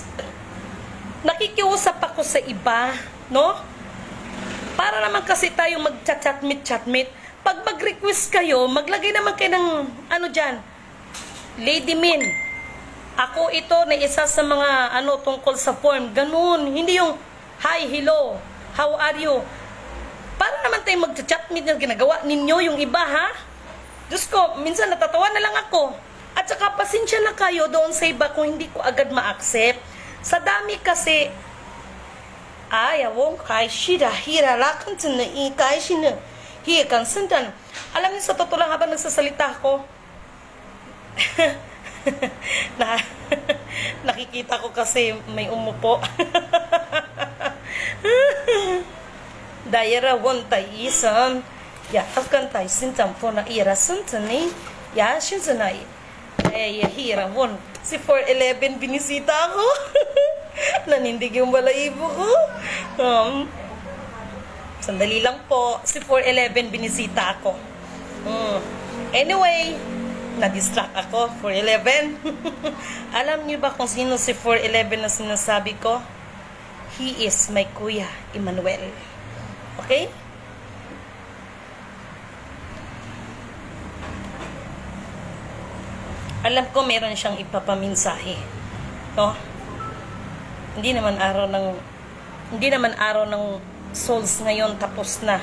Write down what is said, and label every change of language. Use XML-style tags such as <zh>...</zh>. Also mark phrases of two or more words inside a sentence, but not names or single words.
<tl>Nakikiusap ako sa iba, no? Para naman kasi tayong mag-chat-meet. Pag mag-request kayo, maglagay naman kayo ng, ano dyan, Lady Min. Ako ito na isa sa mga, tungkol sa form. Ganun. Hindi yung,</tl> <en>hi, hello, how are you?</en> <tl>Para naman tayong mag-chat-meet na ginagawa ninyo yung iba, ha? Diyos ko, minsan natatawa na lang ako. At saka, pasensya na kayo doon sa iba kung hindi ko agad ma-accept. Sa dami kasi, wong kai shida hira lakan na kai shina hi kan sentan. Alam niyo, sa totoo lang, habang nagsasalita ako, nakikita ko kasi may umupo. Dayara won tai isan ya afkan tai sentan po na ira sentan ni ya shinsanai hira won si 411 binisita ako. Nanindig yung balahibo ko. Sandali lang po. Si 411 binisita ako. Anyway, na-distract ako. 411. Alam niyo ba kung sino si 411 na sinasabi ko?</tl> <en>He is my Kuya Emmanuel. Okay?</en> <tl>Alam ko meron siyang ipapaminsahe. No? Hindi naman araw ng souls ngayon, tapos na.</tl>